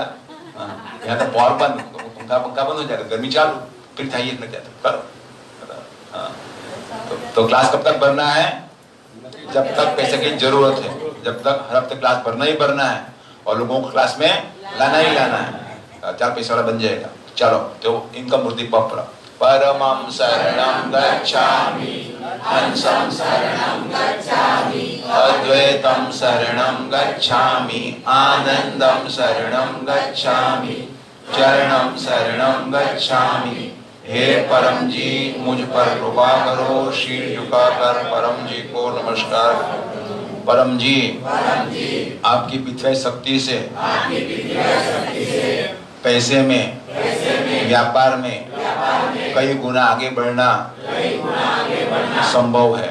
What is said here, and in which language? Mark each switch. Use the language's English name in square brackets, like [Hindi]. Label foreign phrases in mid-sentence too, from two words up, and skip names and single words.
[Hindi] यहाँ तो पावर बंद, पंखा बंद हो जाएगा, गर्मी चालू, फिर चाहिए नहीं जाता, करो। हाँ, तो क्लास कब तक भरना है? जब तक पैसे की जरूरत है, जब तक हर हफ्ते क्लास भरना ही भरना है और लोगों को क्लास में लाना ही लाना है। 4 पैसे वाला बन जाएगा। चलो, तो इनकम वृद्धि पत्र। [Sanskrit] परमं शरणं गच्छामि, हंसं शरणं गच्छामि, अद्वैतं शरणं गच्छामि, आनंदं शरणं गच्छामि, चरणं शरणं गच्छामि। [Hindi] हे परम जी, मुझ पर कृपा करो। शील झुकाकर परम जी को नमस्कार। परम जी, आपकी पिथ्वी शक्ति से पैसे में व्यापार में कई गुना आगे बढ़ना संभव है।